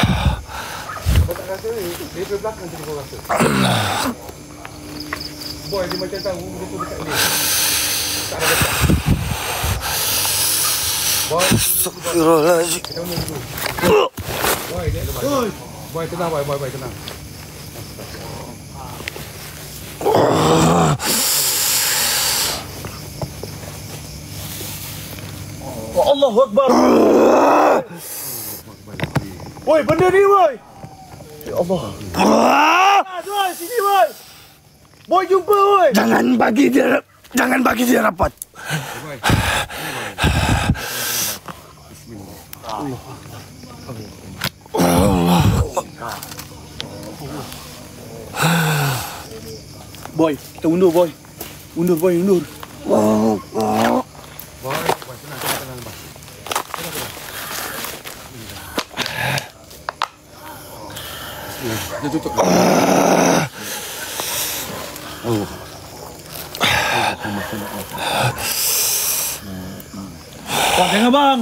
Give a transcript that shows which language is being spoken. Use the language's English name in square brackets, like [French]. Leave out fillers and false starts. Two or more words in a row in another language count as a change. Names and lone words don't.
[Malay] Kau tak rasa ni dari belakang jadi kau rasa. Boy dia macam tahu dia tu dekat ni. Tak ada dekat. Boy, [Arabic] أستغفر الله العظيم. [Malay] kita undang dulu. Boy, dia ada boy. Boy tenang boy tenang. [Arabic] الله أكبر. [Malay] Woi, benda ni woi. [Arabic] يا الله. [Malay] Boy, sini woi. Boy jumpa woi. Jangan bagi dia rapat. Boy. Boy, kita undur boy. Undur boy, undur. Boy, tenang bang. Dia tutup. Bang, jangan bang.